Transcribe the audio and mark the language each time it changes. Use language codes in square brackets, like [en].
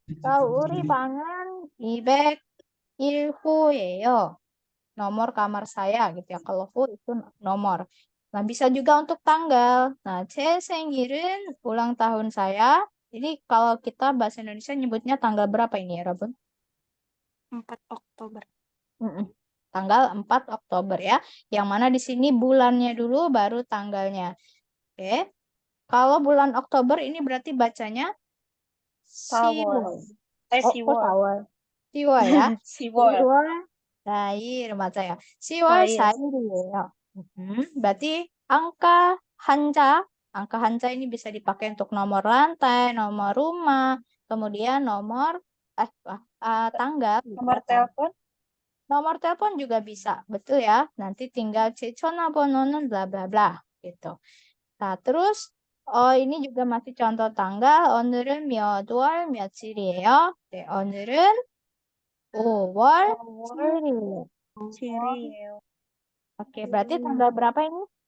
[id] Kalau [ko] 우리 방은 201호예요. [id] Nomor kamar saya gitu ya. Kalau 호 itu nomor. Nah, bisa juga untuk tanggal. Nah, [ko] 제 생일은 [id] ulang tahun saya. Jadi kalau kita bahasa Indonesia nyebutnya tanggal berapa ini ya, Rabun? 4 Oktober. Tanggal 4 Oktober ya. Yang mana di sini bulannya dulu baru tanggalnya. Oke. Kalau bulan Oktober ini berarti bacanya 10월. kok [ko] 4월? 10월 ya. 10월 4일 맞아요. 10월 4일이에요. [id] berarti angka hanja ini bisa dipakai untuk nomor lantai, nomor rumah, kemudian nomor tanggal. nomor telepon? Nomor telepon juga bisa, betul ya. Nanti tinggal [ko] 전화번호는 [id] bla bla bla gitu. Nah, terus ini juga masih contoh tanggal. [ko] 오늘은 몇 월 며칠이에요? 네, 오늘은 5월 7일. Cirieo. [id] Oke, berarti tanggal berapa ini?